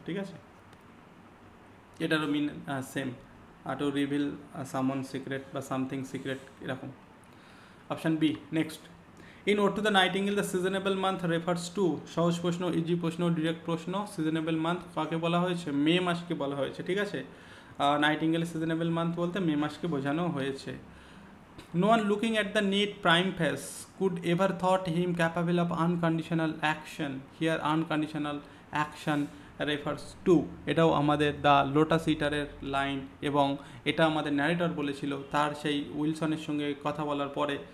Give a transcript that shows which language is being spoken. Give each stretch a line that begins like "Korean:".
Bangla: ঠিক আছে, এটারও
English: Mean same, to reveal someone secret বা something secret, এরকম। Option B. Next, in ode to the nightingale the seasonable month refers to.
Bangla: সহজ প্রশ্ন, ইজি প্রশ্ন, ডিরেক্ট প্রশ্ন। সিজনেবল মান্থ কাকে বলা হয়েছে? মে মাসকে বলা হয়েছে। ঠিক আছে, নাইটিঙ্গেল সিজনেবল মান্থ বলতে মে মাসকে বোঝানো হয়েছে।
English: No one looking at the neat prime face could ever thought him capable of unconditional action. Here unconditional action refers to,
Bangla: এটাও আমাদের দ্য লোটাস ইটারের লাইন, এবং এটা আমাদের ন্যারেটর বলেছিল তার সেই উইলসনের সঙ্গে কথা বলার পরে।